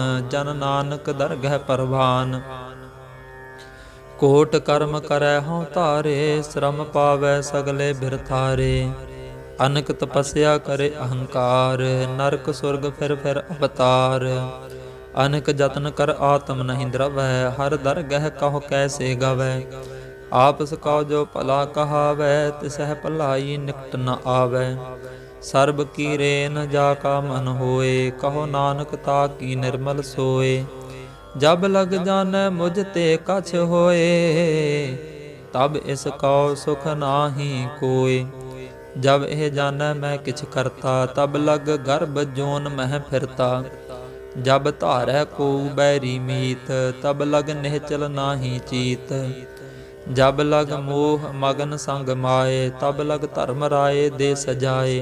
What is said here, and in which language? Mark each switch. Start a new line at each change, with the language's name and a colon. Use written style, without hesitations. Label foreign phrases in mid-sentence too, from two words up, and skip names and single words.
Punjabi: ਜਨ ਨਾਨਕ ਦਰਗਹਿ ਪਰਵਾਨ। ਕੋਟ ਕਰਮ ਕਰੈ ਹਉ ਧਾਰੇ। ਸ਼ਰਮ ਪਾਵੈ ਸਗਲੇ ਬਿਰਥਾਰੇ। ਅਨਕ ਤਪੱਸਿਆ ਕਰੇ ਅਹੰਕਾਰ। ਨਰਕ ਸੁਰਗ ਫਿਰ ਅਵਤਾਰ। ਅਨਕ ਜਤਨ ਕਰ ਆਤਮ ਨਹੀਂ ਦਰਵੈ। ਹਰ ਦਰਗਹਿ ਕਹੋ ਕੈਸੇ ਗਵੈ। ਆਪਸ ਕਹੋ ਜੋ ਭਲਾ ਕਹਾਵੈ, ਤਿਸਹ ਭਲਾਈ ਨਿਕਟ ਨ ਆਵੈ। ਸਰਬ ਕੀ ਰੇਨ ਜਾਕਾ ਮਨ ਹੋਏ, ਕਹੋ ਨਾਨਕ ਤਾਕੀ ਨਿਰਮਲ ਸੋਏ। ਜਬ ਲਗ ਜਾਨੈ ਮੁਝ ਤੇ ਕਛ ਹੋਏ, ਤਬ ਇਸ ਕਹੋ ਸੁਖ ਨਾਹੀ ਕੋਇ। जब ਇਹ ਜਾਣੈ ਮੈਂ ਕਿਛ ਕਰਤਾ, ਤਬ ਲਗ ਗਰਭ ਜੋਨ ਮਹਿ ਫਿਰਤਾ। ਜਬ ਧਾਰੈ ਕੋ ਬੈਰੀ ਮੀਤ, ਤਬ ਲਗ ਨਿਹਚਲ ਨਾਹੀ ਚੀਤ। ਜਬ ਲਗ ਮੋਹ ਮਗਨ ਸੰਗ ਮਾਏ, ਤਬ ਲਗ ਧਰਮ ਰਾਏ ਦੇ ਸਜਾਏ।